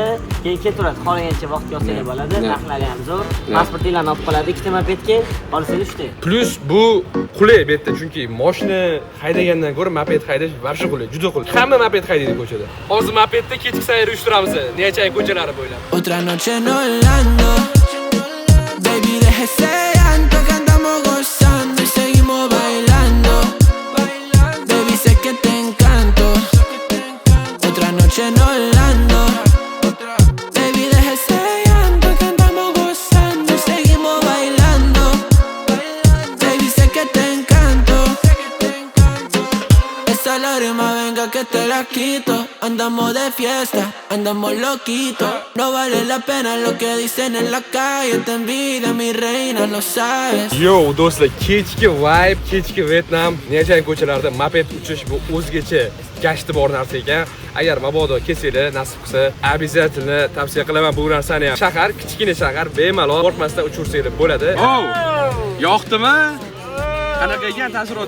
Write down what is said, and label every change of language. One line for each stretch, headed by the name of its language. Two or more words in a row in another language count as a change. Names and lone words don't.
Uzbek: Keyin ketaveradi, xohlagancha vaqtga olsanglar bo'ladi. Narxlari ham zo'r. Pasportinglarni olib qoladi, ikkita mopedga olsangiz uchta. Plus bu qulay bu yerda, chunki mashina haydagandan ko'ra moped haydash varsha qulay, juda qulay. Hamma moped haydaydi ko'chada. Hozir mopedda kechki sayr uyushtiramiz, Niyachang ko'chalari bo'ylab.
Spanish: Otra noche en Orlando, baby, déjese llanto que andamos gozando y seguimos bailando. Baby, sé que te encanto. Otra noche en Orlando, baby, déjese llanto que andamos gozando y seguimos bailando. Baby, sé que te encanto. Esa lágrima venga que te la quito. Andamos de fiesta, andamos loquitos. No vale la pena lo que dicen en la calle. Te envidia, mi reina, lo sabes.
Uzbek: Yo, do'stlar, kechki vibe, kechki Vyetnam, Niyachang ko'chalarida moped uchish bu o'zgacha gashti bor narsa ekan. Agar mabodo kelsanglar, nasib qilsa, обязательно tavsiya qilaman bu narsani ham. Shahar, kichkina shahar, bemalol qo'rqmasdan uchursanglar bo'ladi. Yoqdimi? Qanaqa ekan taassurot?